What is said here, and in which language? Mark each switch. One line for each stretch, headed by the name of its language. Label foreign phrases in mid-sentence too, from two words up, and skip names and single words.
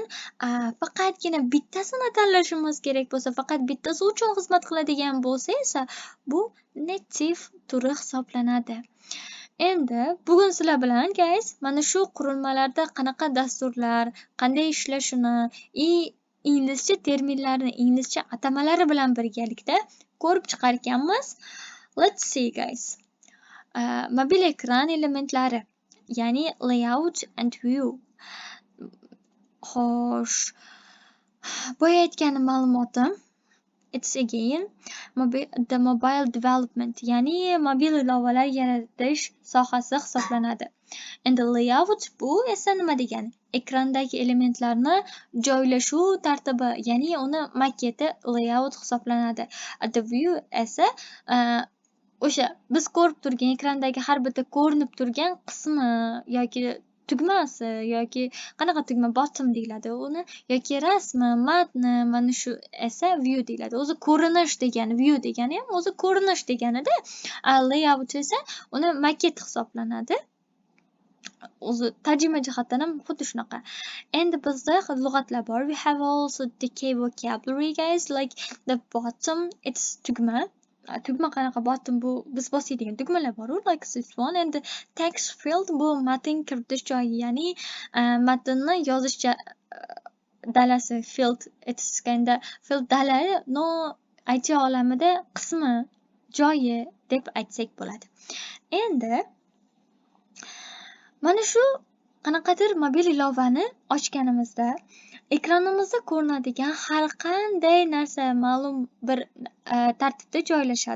Uzbek: Faqatgina bittasini tanlashimiz kerak bo'lsa, faqat bittasi uchun xizmat qiladigan bo'lsa esa bu native turi hisoblanadi. Endi bugun sizlar bilan guys mana shu qurilmalarda qanaqa dasturlar, qanday ishlashini, inglizcha terminlarni, inglizcha atamalari bilan birgalikda ko'rib chiqar ekanmiz.
English: Let's see guys.
Uzbek: Mobil ekran elementlari, ya'ni
English: layout and view.
Uzbek: Xo'sh, boya aytgan ma'lumotim
English: it's again the mobile development,
Uzbek: ya'ni mobil ilovalar yaratish sohasi hisoblanadi. Endi layout bu esa nima degani? Ekrandagi elementlarni joylashuv tartibi, ya'ni uni maketi layout hisoblanadi.
English: The view
Uzbek: esa o'sha biz ko'rib turgan ekrandagi har bitta ko'rinib turgan qismi yoki tugmasi yoki qanaqa tugma bottom deyiladi uni yoki rasmi, matni, mana shu esa view deyiladi. O'zi ko'rinish degani, view degani ham o'zi ko'rinish deganida, layout esa uni maket hisoblanadi. O'zi tarjima jihatdan ham xuddi shunaqa. Endi bizda lug'atlar bor.
English: We have also the vocabulary guys, like the bottom it's tugma.
Uzbek: Tugma qanaqa bottom bu biz bosadigan tugmalar bor,
English: like this one. And the text field
Uzbek: bu matn kiritish joyi, ya'ni matnni yozish dalasi.
English: Field it's kind of field
Uzbek: dalari no IT olamida qismi, joyi deb aytsak bo'ladi. Endi mana shu qanaqadir mobil ilovani ochganimizda ekranimizda ko'rinadigan har qanday narsa ma'lum bir tartibda joylashadi.